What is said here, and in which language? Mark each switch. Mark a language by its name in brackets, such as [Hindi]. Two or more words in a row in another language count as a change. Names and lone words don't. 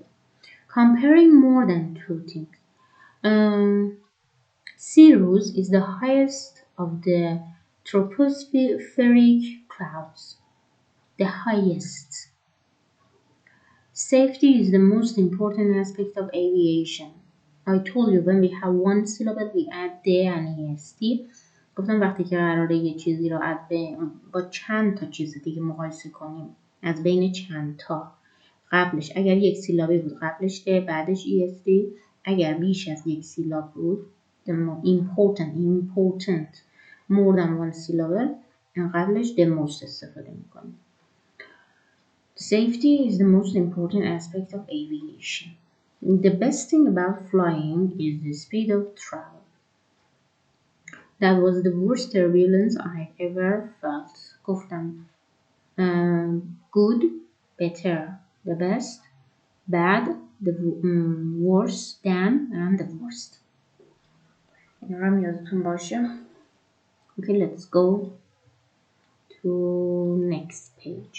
[English] Comparing more than two things. Cirrus is the highest of the tropospheric clouds. The highest. Safety is the most important aspect of aviation. I told you when we have one syllable we add the and est. [Persian] گفتم وقتی که قراره یه چیزی رو با چند تا چیز دیگه مقایسه کنیم، از بین چند تا، قبلش اگر یک سیلابی بود قبلش ده، بعدش est. اگر بیش از یک سیلاب بود، [English] the more important more than one syllable، قبلش the most [Persian] استفاده میکنیم. [English] Safety is the most important aspect of aviation. The best thing about flying is the speed of travel. That was the worst turbulence I ever felt. گفتم good, better, the best; bad, the worse than, and the worst. [Persian] اینا رو هم یادتون باشه. [English] Okay, let's go to next page.